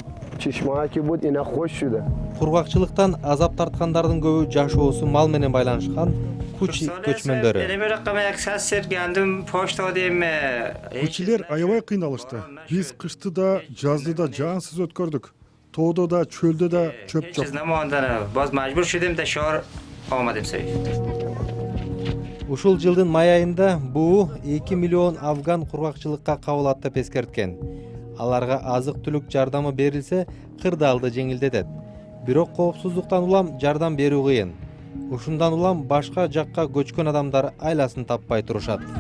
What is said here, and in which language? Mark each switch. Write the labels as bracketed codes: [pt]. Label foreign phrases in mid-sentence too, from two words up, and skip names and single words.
[ky] Кургакчылыктан азап тарткандардын көбү жашоосу мал менен байланышкан Кучи көчмөндөрү. Кучилер аябай кыйналышты. Биз кышты да, жазды да жаансыз өткөрдүк. тоодо да чөлдө да чөп жок. [fa] باز مجبور شدیم تا شهر آمدیم سری. [ky] Ушул жылдын май айында буу 2 миллион афган кургакчылыкка кабыл аттап эскерткен. Аларга азык-түлүк жардамы берилсе, кырдаалды жеңилдетет. Бирок коопсуздуктан улам жардам берүү кыйын. Ушундан улам башка жакка көчкөн адамдар айласын таппай турушат.